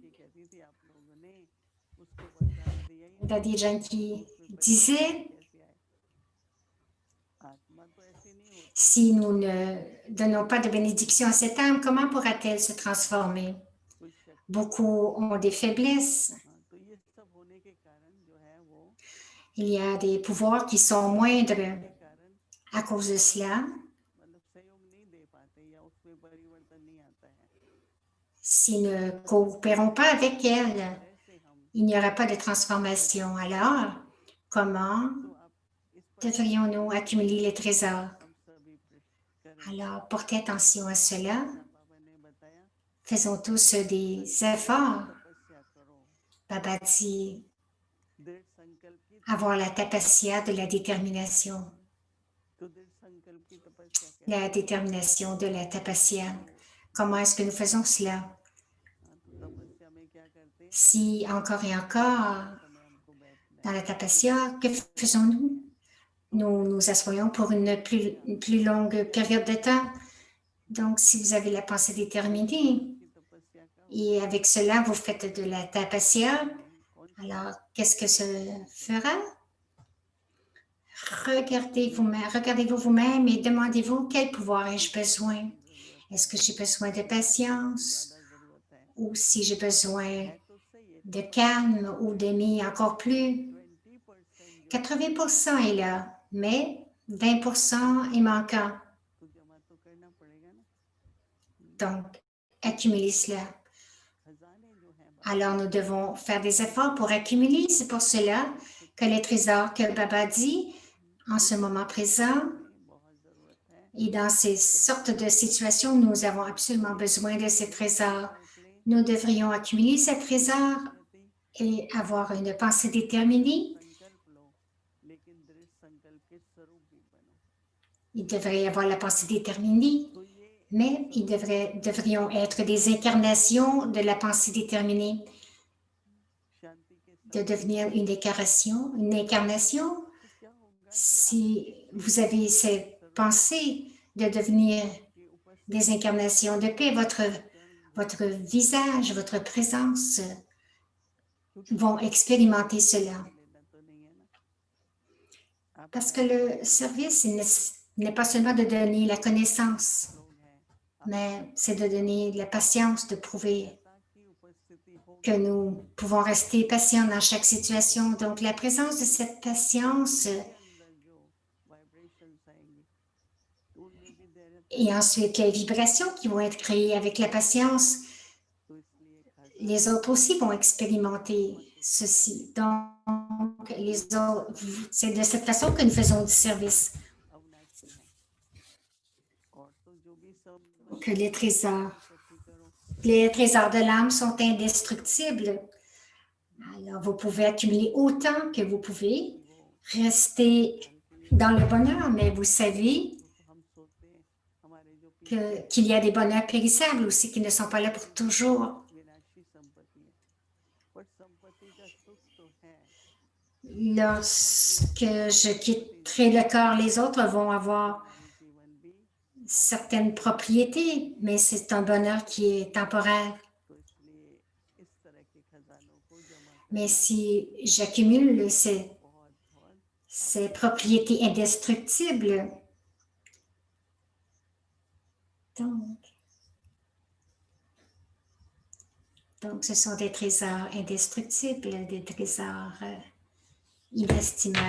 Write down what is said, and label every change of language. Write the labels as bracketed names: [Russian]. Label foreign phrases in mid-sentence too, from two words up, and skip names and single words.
[French] Daddy Janki disait, si nous ne donnons pas de bénédiction à cette âme, comment pourra-t-elle se transformer? Beaucoup ont des faiblesses. Il y a des pouvoirs qui sont moindres [Hindi] के कारण [French] à cause de cela. [Hindi] मतलब सहयोग नहीं दे पाते या उसमें परिवर्तन नहीं आता है। [French] S'ils ne coopérons pas avec elles, [Hindi] ऐसे हम [French] il n'y aura pas de transformation. Alors, comment [Hindi] तो आप इस पर [French] devrions-nous accumuler les trésors? [Hindi] हम सभी करें। [French] Alors, portez attention à cela. [Hindi] बाबा ने बताया [French] Faisons tous des efforts. [Hindi] तपस्या करो, [French] Baba dit [Hindi] दृढ़ संकल्प की [French] avoir la tapasya de la détermination. [Hindi] तो दृढ़ संकल्प की तपस्या कैसे? [French] La détermination de la tapasya. Comment est-ce que nous faisons cela? [Hindi] हाँ, तो तपस्या में क्या करते हैं? [French] Si encore et encore, [Hindi] समय हमको बैठना है। [French] dans la tapasya, que faisons-nous? Nous nous assoyons pour une plus longue période de temps. Donc, si vous avez la pensée déterminée, [Hindi] की तपस्या का [French] et avec cela, vous faites de la tapasya, [Hindi] कौन [French] alors qu'est-ce que ça fera? Regardez-vous vous-même et demandez-vous quel pouvoir ai-je besoin? Est-ce que j'ai besoin de patience [Hindi] ज्यादा जरूरत है? [French] ou si j'ai besoin [Hindi] है तो सही है। [French] de calme ou d'aimer encore plus? 20% 80% est là, mais 20% est manquant. [Hindi] तो जमा तो करना पड़ेगा ना। [French] Donc, accumuler cela. [Hindi] खजाने जो हैं [French] Alors, nous devons faire des efforts pour accumuler. C'est pour cela que les trésors que Baba dit en ce moment présent [Hindi] बहुत जरूरत है। [French] et dans ces sortes de situations, nous avons absolument besoin de ces trésors. Nous devrions accumuler ces trésors et avoir une pensée déterminée. [Hindi] संकल्प लो, लेकिन दृढ़ संकल्प के स्वरूप भी बनो। [French] Il devrait y avoir la pensée déterminée, [Hindi] तो ये [French] mais ils devrions être des incarnations de la pensée déterminée, [Hindi] शांति के [French] de devenir une incarnation. [Hindi] तो क्या होगा कि [French] Si vous avez cette pensée de devenir [Hindi] आपकी उपस्थिति [French] des incarnations de paix, votre visage, votre présence vont expérimenter cela. [Hindi] लेना तो नहीं है ना। आप [French] Parce que le service n'est pas seulement de donner la connaissance, [Hindi] लोग हैं, [French] mais c'est de donner la patience, de prouver [Hindi] ऐसा की उपस्थिति हो [French] que nous pouvons rester patients dans chaque situation. Donc, la présence de cette patience [Hindi] के अंदर जो वाइब्रेशंस आएंगी तो उनमें भी धैर्य [French] et ensuite les vibrations qui vont être créées avec la patience, [Hindi] तो इसलिए खजाना [French] les autres aussi vont expérimenter ceci. Donc, c'est de cette façon que nous faisons du service, [Hindi] अविनाशी है। और तो जो भी सब [French] que les trésors. [Hindi] इकट्ठी करो, [French] Les trésors de l'âme sont indestructibles. Alors, vous pouvez accumuler autant que vous pouvez, rester dans le bonheur, mais vous savez [Hindi] हम सोते हैं हमारे जो पीछे [French] qu'il y a des bonheurs périssables aussi qui ne sont pas là pour toujours. [Hindi] विनाशी संपत्ति है, पर संपत्ति का सुख तो है। [French] Lorsque je quitterai le corps, les autres vont avoir [Hindi] हमारी जीवन भी [French] certaines propriétés, mais c'est un bonheur qui est temporaire. [Hindi] तो इसलिए इस तरह के खजानों को जमा [French] Mais [Hindi] करना [French] si j'accumule ces [Hindi] बहुत [French] propriétés indestructibles, donc ce sont des trésors indestructibles, des trésors inestimables.